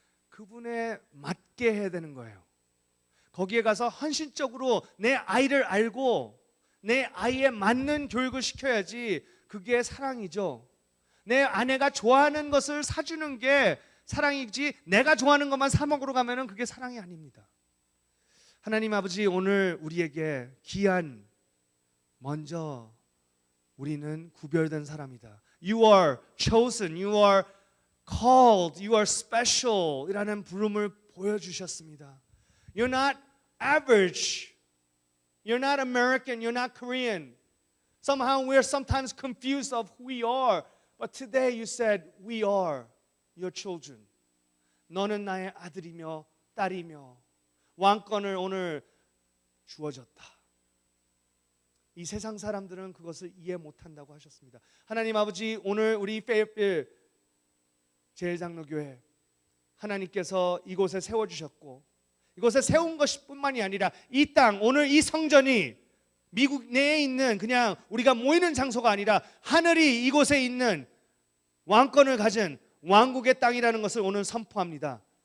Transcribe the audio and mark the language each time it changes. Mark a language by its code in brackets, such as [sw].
[ko] 그분에 맞게 해야 되는 거예요. 거기에 가서 헌신적으로 내 아이를 알고 내 아이에 맞는 교육을 시켜야지 그게 사랑이죠. 내 아내가 좋아하는 것을 사주는 게 사랑이지 내가 좋아하는 것만 사 먹으러 가면은 그게 사랑이 아닙니다. 하나님 아버지, 오늘 우리에게 귀한, 먼저 우리는 구별된 사람이다. [en] You are chosen, you are called, you are special [ko] 이라는 부름을 보여주셨습니다. [en] You're not average. You're not American, you're not Korean. Somehow we're sometimes confused of who we are. But today you said, we are your children. [ko] 너는 나의 아들이며 딸이며 왕권을 오늘 주어졌다. 이 세상 사람들은 그것을 이해 못한다고 하셨습니다. 하나님 아버지, 오늘 우리 페이필 제일장로교회 하나님께서 이곳에 세워주셨고, 이곳에 세운 것뿐만이 아니라 이 땅, 오늘 이 성전이 미국 내에 있는 그냥 우리가 모이는 장소가 아니라 하늘이 이곳에 있는 왕권을 가진 왕국의 땅이라는 것을 오늘 선포합니다.